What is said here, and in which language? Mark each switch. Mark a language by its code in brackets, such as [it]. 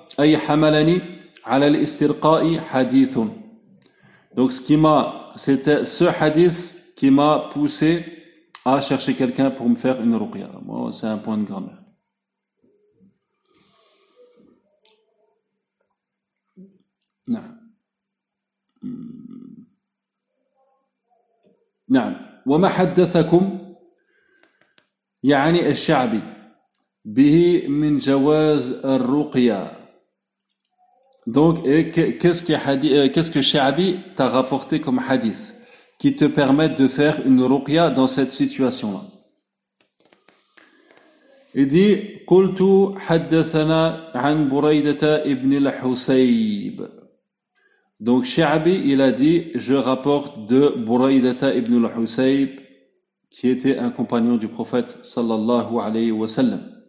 [ar] اي حملني على الاسترقاء حديث. [fr] Donc ce qui m'a, c'était ce hadith qui m'a poussé à chercher quelqu'un pour me faire une ruqya. Moi, c'est un point de grammaire. [ar] Non. وَمَا حَدَّثَكُمْ يَعَنِي الشَّعْبِ بِهِ مِنْ جَوَازِ الرُّقْيَا. [fr] Donc, qu'est-ce que Sha'bi t'a rapporté comme hadith qui te permettent de faire une ruqya dans cette situation-là? Il dit, [ar] قلت حدثنا عن بريدة ابن الحسيب. [fr] Donc, Sha'bi, il a dit, je rapporte de بريدة ابن الحسيب, qui était un compagnon du prophète, sallallahu alayhi wa sallam.